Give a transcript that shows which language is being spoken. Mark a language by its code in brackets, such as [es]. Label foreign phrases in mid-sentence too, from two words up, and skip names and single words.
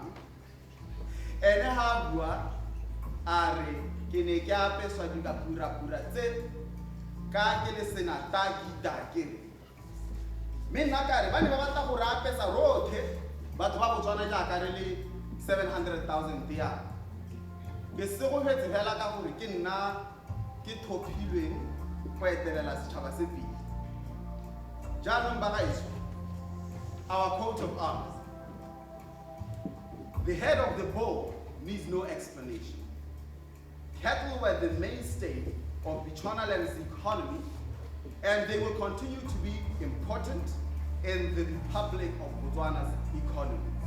[tn] Ene ha bua a re ke ne ke apeswa dipurapura tse ka ke le senata ke me nna ka re ba ne ba batla go re apesa rothe batho ba Botswana jaaka re le 700,000 dia. Ke se go fetse fela ka gore ke nna ke thophilweng go etelela setšhaba se pele. Jaanong ba gaetsho, [en] our coat of arms The head of the bull needs no explanation. Cattle were the mainstay of Bechuanaland's economy, and they will continue to be important in the Republic of Botswana's economy.